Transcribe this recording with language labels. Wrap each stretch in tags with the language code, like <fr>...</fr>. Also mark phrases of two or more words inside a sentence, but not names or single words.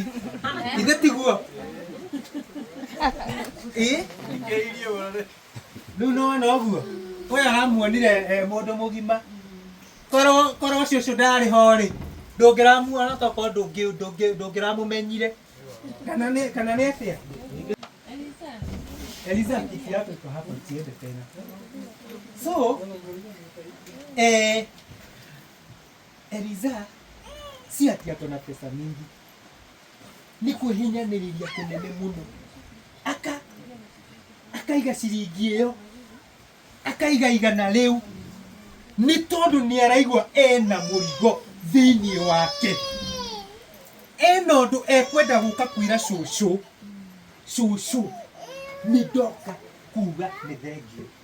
<ki>Ithe tiguo. Riu nona ũguo. Ũyũ aramuonire mũndũ mũgima. Korwo ũcio ndarĩ ho rĩ, ndũngĩramuona tokorwo ndũngĩramũmenyire. Kana nĩ atĩa?</ki> <sw>Eliza, kiti yako iko hapa, usiende tena. So, Eliza si ati ako na pesa mingi, ni</sw> <ki>kuhinyanĩrĩria kũnene mũno. Akaiga ciringi ĩyo, akaiga igana rĩu, nĩ tondũ nĩ araigua ena mũrigo thĩinĩ wake. Ena ũndũ ekwenda gũka kwĩra cũcũ nĩ ndoka kuga nĩ thengio.</ki>